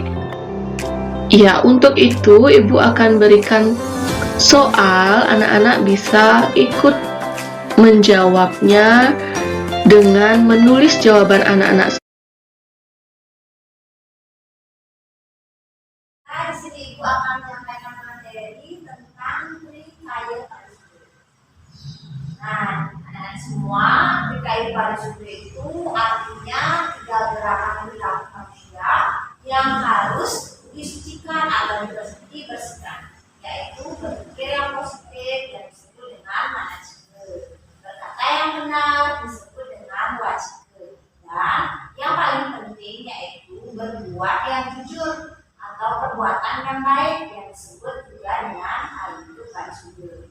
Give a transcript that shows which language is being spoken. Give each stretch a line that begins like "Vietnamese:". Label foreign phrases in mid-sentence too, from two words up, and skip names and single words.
Indonesian: Ya, untuk itu Ibu akan berikan soal, anak-anak bisa ikut menjawabnya dengan menulis jawaban anak-anak. Di sini Ibu akan menyampaikan materi tentang trikaya parisuda. Nah, anak-anak semua, trikaya parisuda itu artinya 3 gerakan perilaku manusia yang harus disucikan agar dibersihkan, yaitu berpikir yang positif yang disebut dengan manajike, berkata yang benar disebut dengan wacike, dan yang paling penting yaitu berbuat yang jujur atau perbuatan akan baik yang disebut juga dengan hal itu parisude.